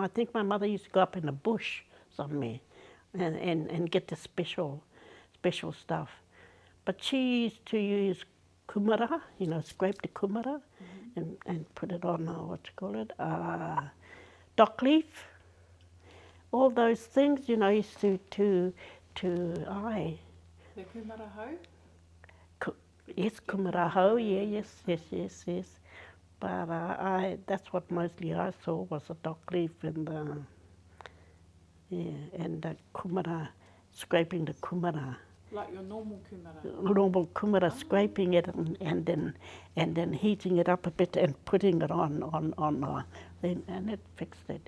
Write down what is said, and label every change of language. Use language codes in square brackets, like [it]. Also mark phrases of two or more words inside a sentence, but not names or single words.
[en] I think my mother used to go up in the bush somewhere and get the special stuff. But she used to use kumara, you know, scrape the kumara and put it on, what you call it, dock leaf. All those things, you know, used to [mi] The kumara hau? Yes, kumara hau, [en] yeah, yes. But that's what mostly I saw was a dock leaf and the kumara, scraping the kumara. Like your normal kumara? Normal kumara, scraping it and then heating it up a bit and putting it on and it fixed it.